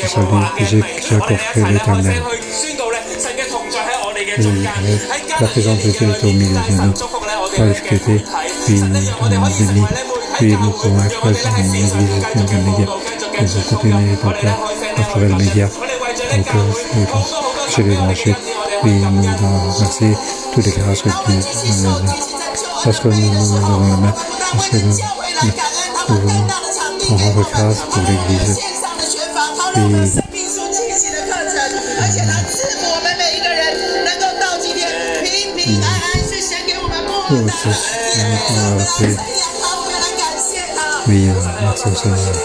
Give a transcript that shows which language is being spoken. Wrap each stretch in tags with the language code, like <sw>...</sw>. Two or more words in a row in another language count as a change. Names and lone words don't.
<yue>我哋大聲去宣告咧，神嘅同在喺我哋嘅中間，喺艱難嘅日子裏邊咧，神祝福咧我哋嘅團體，神咧讓我哋可以成為咧媒體教會，我哋真係試圖繼續嘅禱告，繼續嘅宣告，我哋咧開聲咧去禱告，我哋為咗咧教會好多好多嘅恩典，我哋去</yue> <fr>tous les grâces que tu parce que nous on rend grâce pour l'Église. Oui, merci au Seigneur.</fr>